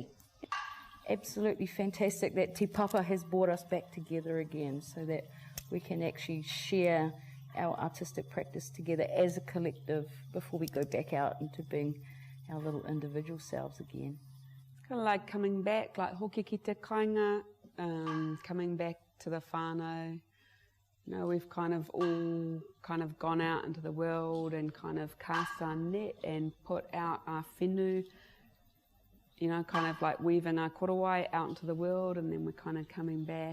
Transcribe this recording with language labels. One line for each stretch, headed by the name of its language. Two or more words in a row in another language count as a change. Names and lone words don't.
English: Absolutely fantastic that Te Papa has brought us back together again, so that we can actually share our artistic practice together as a collective before we go back out into being our little individual selves again. It's kind of like coming back, like
Māori: hoki ki te kāinga,
English: coming back to the whānau. You know, we've kind of all gone out into the world and kind of cast our net and put out our whenua, you know, kind of like weaving our korowai out into the world, and then we're kind of coming back.